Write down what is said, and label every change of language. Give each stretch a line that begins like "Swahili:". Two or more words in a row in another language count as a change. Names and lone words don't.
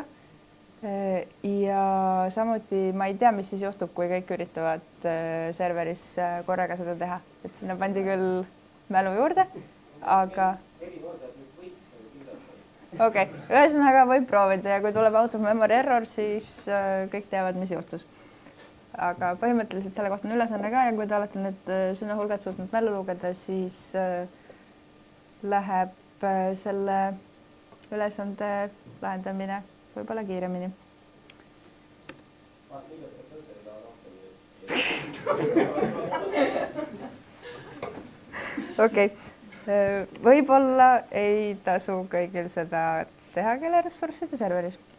Estonian: Ja samuti ma ei tea, mis siis juhtub, kui kõik üritavad serveris korraga seda teha, et sinna pandi küll mälu juurde, aga okei, ühesõnaga võib proovida ja kui tuleb
English: out of memory error,
Estonian: siis kõik teavad, mis juhtus. Aga põhimõtteliselt selle kohta on ülesanne ka ja kui te olete need sõnahulgad suutnud mällu lugeda, siis läheb selle ülesande lahendamine võib-olla kiiremini. Okei, võib-olla ei tasu kõigil seda teha, kelle ressursside serveris.